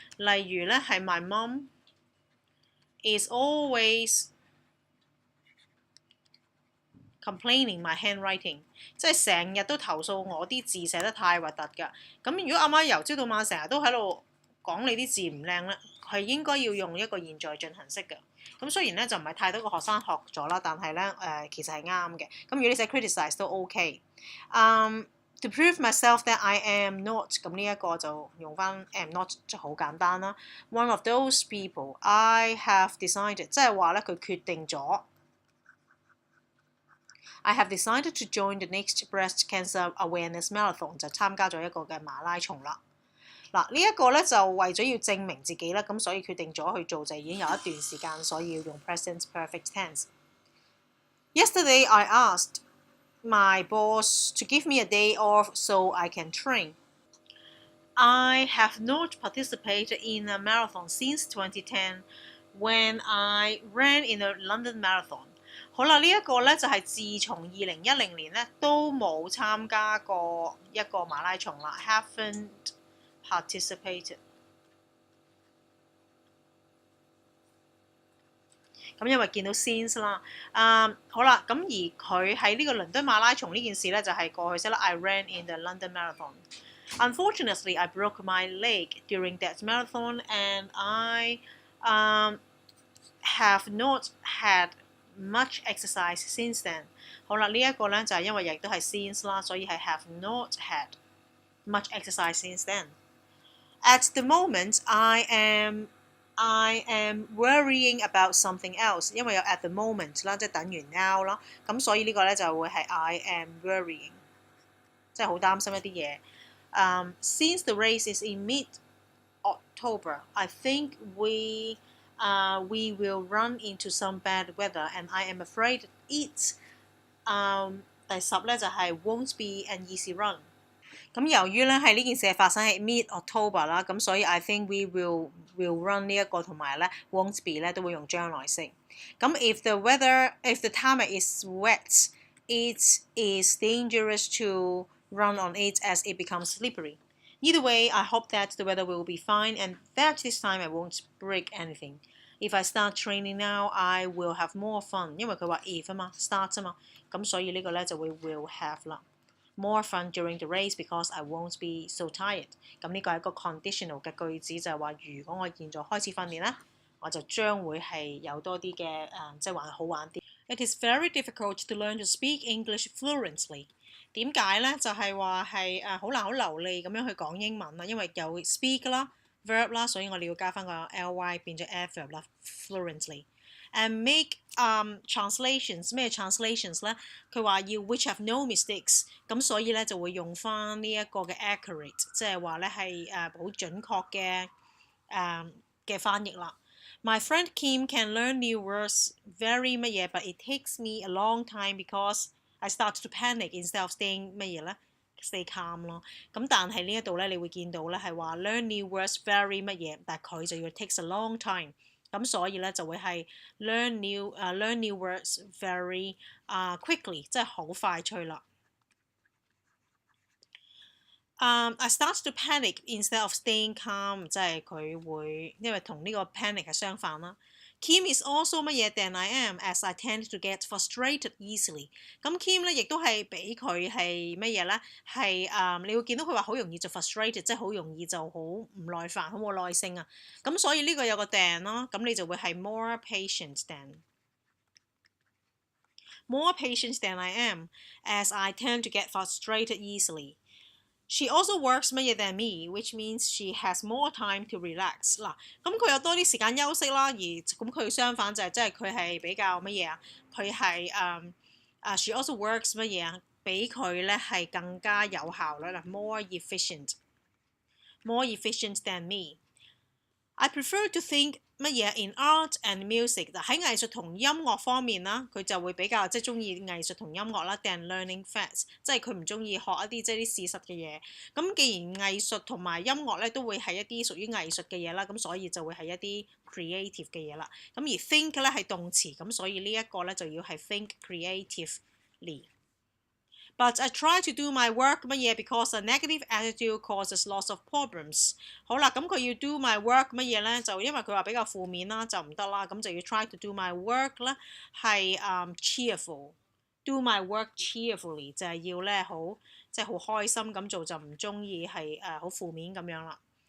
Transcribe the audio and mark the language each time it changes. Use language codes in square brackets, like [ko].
[yue] 例如咧係 [en] My mom is always complaining my handwriting， [yue] 即係成日都投訴我啲字寫得太核突㗎。咁如果阿媽由朝到晚成日都喺度講你啲字唔靚咧，係應該要用一個現在進行式嘅。咁雖然咧就唔係太多個學生學咗啦，但係咧其實係啱嘅。咁如果你寫 criticize 都 OK。 [en] To prove myself that I am not， [yue] 咁呢一個就用翻 am not 就好簡單啦。 [en] One of those people I have decided， [yue] 即係話咧佢決定咗。 [en] I have decided to join the next breast cancer awareness marathon， [yue] 就參加咗一個嘅馬拉松啦。嗱，呢一個咧就為咗要證明自己啦，咁所以決定咗去做就已經有一段時間，所以要用 present perfect tense。 [en] Yesterday I asked my boss to give me a day off so I can train. I have not participated in a marathon since 2010 when I ran in a London marathon。 [yue] 好啦，呢一個咧就係自從2010年咧都冇參加過一個馬拉松啦 ，haven't participated。咁因為見到 since 啦，好啦，咁而佢喺呢個倫敦馬拉松呢件事咧就係過去式啦。 [en] I ran in the London marathon. Unfortunately, I broke my leg during that marathon, and I have not had much exercise since then。 [yue] 好啦，呢一個咧就係因為亦都係 since 啦，所以係 have not had much exercise since then。 [en] At the moment, I am worrying about something else， 因為有 at the moment 啦，即係等於 now 啦，咁所以呢個咧就會係 I am worrying， [yue] 即係好擔心一啲嘢。 [en] Since the race is in mid-October, I think we will run into some bad weather, and I am afraid it [yue] 第10咧就係 [en] won't be an easy run。 [yue] 咁由於咧係呢件事係發生喺 mid-October 啦，咁所以 [en] I think we will run [yue] 呢一個同埋咧 won't be 咧都會用將來式。 [en] 咁if the tarmac is wet, it is dangerous to run on it as it becomes slippery. Either way, I hope that the weather will be fine and that this time I won't break anything. If I start training now, I will have more fun. [yue] 因為佢話 if 啊嘛 ，start 啊嘛，咁所以呢個咧就會 will have 啦。 [en] More fun during the race because I won't be so tired。 [yue] 咁呢個係一個 conditional 嘅句子，就係話如果我現在開始訓練咧，我就將會係有多啲嘅即係玩好玩啲。 [en] It is very difficult to learn to speak English fluently。 [yue] 點解咧？就係話係好難好流利咁樣去講英文啦，因為有 speak 啦 verb 啦，所以我哋要加翻個 ly 變咗 adverb 啦 fluently。 [en] And make translations [yue] 咩 translations 咧？佢話要 [en] which have no mistakes， [yue] 咁所以咧就會用翻呢一個嘅 accurate， 即係話咧係好準確嘅翻譯啦。 [en] My friend Kim can learn new words very 乜嘢 ，but it takes me a long time because I start to panic instead of staying [yue] 乜嘢咧 [en] ，stay calm 咯。 [yue] 咁但係呢一度咧，你會見到咧係話 learn new words very 乜嘢，但係佢就要 takes a long time。咁所以咧就會係 learn new words very quickly， 即係好快脆啦。 [en] I start to panic instead of staying calm， [yue] 即係佢會因為同呢個 [en] panic 係相反啦。 Kim is also 乜嘢 than I am, as I tend to get frustrated easily。 [yue] 咁 Kim 咧亦都係比佢係乜嘢咧？係你會見到佢話好容易就 frustrated，即係好容易就好唔耐煩，好冇耐性啊。咁所以呢個有個 [en] than 咯，咁你就會係 more patient than。More patient than I am, as I tend to get frustrated easily. She also works 乜嘢 than me, which means she has more time to relax。 [yue] 嗱，咁佢有多啲時間休息啦，而咁佢相反就係即係佢係比較乜嘢啊？佢係she also works 乜嘢啊？比佢咧係更加有效率啦 ， [en] more efficient than me。 I prefer to think 乜嘢 in art and music。 [yue] 嗱喺藝術同音樂方面啦，佢就會比較即係中意藝術同音樂啦。 [en] than learning facts， [yue] 即係佢唔中意學一啲即係啲事實嘅嘢。咁既然藝術同埋音樂咧都會係一啲屬於藝術嘅嘢啦，咁所以就會係一啲 creative 嘅嘢啦。 [en] 咁而 think 咧係動詞， [yue] 咁所以呢一個咧就要係 [en] think creatively。But I try to do my work 乜嘢 because a negative attitude causes lots of problems。 [yue] 好啦，咁佢要 do my work 乜嘢咧？就因為佢話比較負面啦，就唔得啦，咁就要 try to do my work 咧係cheerful。 [en] do my work cheerfully [yue] 就係要咧好即係好開心咁做，就唔中意係好負面咁樣啦。